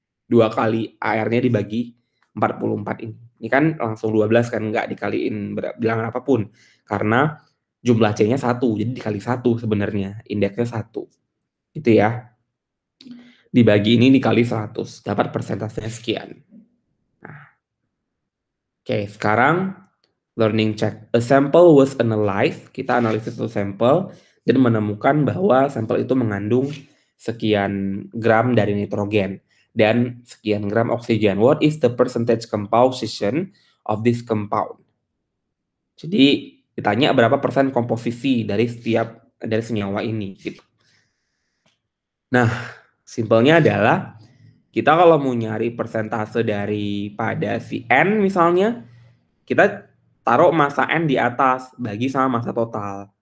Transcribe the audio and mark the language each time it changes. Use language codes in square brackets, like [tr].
[id] 2 kali AR-nya dibagi 44 ini. Ini kan langsung 12 kan, nggak dikaliin bilangan apapun. Karena jumlah C-nya 1, jadi dikali 1 sebenarnya. Indeksnya 1. Gitu ya. Dibagi ini dikali 100, dapat persentasenya sekian. Nah. Oke, sekarang [en] learning check. A sample was analyzed. [id] Kita analisis satu sampel dan menemukan bahwa sampel itu mengandung sekian gram dari nitrogen dan sekian gram oksigen. [en] What is the percentage composition of this compound? [id] Jadi Ditanya berapa persen komposisi dari senyawa ini gitu. Nah, simpelnya adalah kita kalau mau nyari persentase daripada si N misalnya, kita taruh massa N di atas, bagi sama massa total.